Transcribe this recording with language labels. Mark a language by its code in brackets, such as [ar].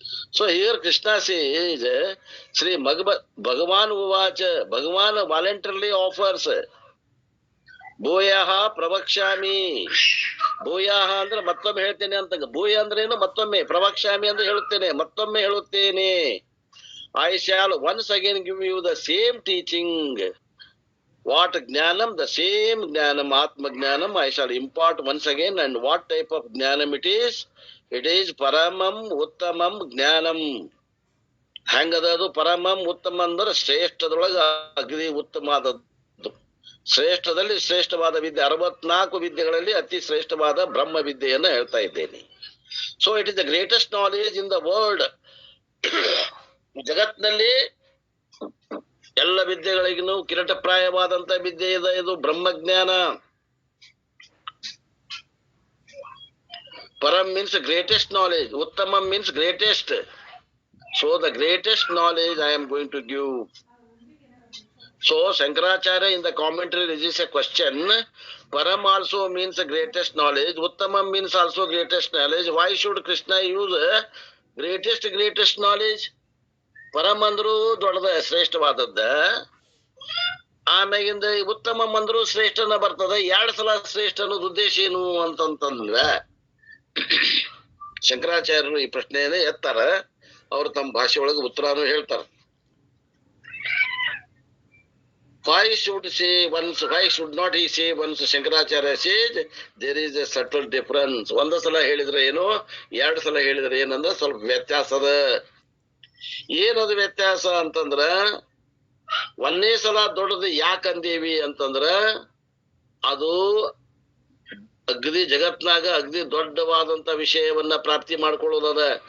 [en] So here Krishna says, Sri Bhagavan Uvacha, Bhagavan voluntarily offers, [sa] ಭೂಯಃ ಪ್ರವಕ್ಷ್ಯಾಮಿ. [kn] ಭೂಯಃ ಅಂದ್ರೆ ಮತ್ತೊಮ್ಮೆ ಹೇಳ್ತೇನೆ ಅಂತ. ಭೂಯ ಅಂದ್ರೆ ಏನು? ಮತ್ತೊಮ್ಮೆ. ಪ್ರವಕ್ಷ್ಯಾಮಿ ಅಂದ್ರೆ ಹೇಳುತ್ತೇನೆ, ಮತ್ತೊಮ್ಮೆ ಹೇಳುತ್ತೇನೆ. [en] I shall once again give you the same teaching. What Jnanam? The same Jnanam, Atma Jnanam, I shall impart once again. And what type of Jnanam it is? It is Paramam Uttamam Jnanam. [kn] ಹೆಂಗದದು? ಪರಮಂ ಉತ್ತಮ ಅಂದ್ರೆ ಶ್ರೇಷ್ಠದೊಳಗ ಅಗ್ನಿ ಉತ್ತಮವಾದದ್ದು. ಶ್ರೇಷ್ಠದಲ್ಲಿ ಶ್ರೇಷ್ಠವಾದ ವಿದ್ಯೆ, 64 ವಿದ್ಯೆಗಳಲ್ಲಿ ಅತಿ ಶ್ರೇಷ್ಠವಾದ ಬ್ರಹ್ಮ ವಿದ್ಯೆಯನ್ನ ಹೇಳ್ತಾ ಇದ್ದೇನೆ. [en] So it is the greatest knowledge in the world. [kn] ಜಗತ್ನಲ್ಲಿ ಎಲ್ಲ ವಿದ್ಯೆಗಳಿಗೂ ಕಿರೀಟಪ್ರಾಯವಾದಂತ ವಿದ್ಯೆ ಇದೆ ಇದು ಬ್ರಹ್ಮಜ್ಞಾನ. [en] ಪರಂ means greatest knowledge, ಉತ್ತಮ means greatest. So the greatest knowledge I am going to give. So Shankaracharya in the commentary raises a question. Param also means the greatest knowledge. Uttamam means also greatest knowledge. Why should Krishna use greatest knowledge? [kn] Param andru ದೊಡ್ಡದ ಶ್ರೇಷ್ಠವಾದದ್ದ, ಆಮ್ಯಾಗಿಂದ ಉತ್ತಮಂ ಅಂದ್ರು ಶ್ರೇಷ್ಠನ ಬರ್ತದ. 2 ಸಲ ಶ್ರೇಷ್ಠ ಅನ್ನೋದು ಉದ್ದೇಶ ಏನು ಅಂತಂತಂದ್ರೆ, ಶಂಕರಾಚಾರ್ಯರು ಈ ಪ್ರಶ್ನೆಯನ್ನೇ ಎತ್ತಾರ. ಅವರು ತಮ್ಮ ಭಾಷೆ ಒಳಗೆ ಉತ್ತರನು ಹೇಳ್ತಾರ. [en] Why should not he say once? Shankaracharya says there is a subtle difference. [kn] ಒಂದು ಸಲ ಹೇಳಿದ್ರೆ ಏನು, 2 ಸಲ ಹೇಳಿದ್ರೆ ಏನಂದ್ರೆ ಸ್ವಲ್ಪ ವ್ಯತ್ಯಾಸ ಅದ. ಏನದು ವ್ಯತ್ಯಾಸ ಅಂತಂದ್ರ, 1ನೇ ಸಲ ದೊಡ್ಡದು ಯಾಕಂದೇವಿ ಅಂತಂದ್ರ, ಅದು ಅಗ್ದಿ ಜಗತ್ನಾಗ ಅಗ್ದಿ ದೊಡ್ಡವಾದಂತ ವಿಷಯವನ್ನ ಪ್ರಾಪ್ತಿ ಮಾಡ್ಕೊಳ್ಳೋದದ.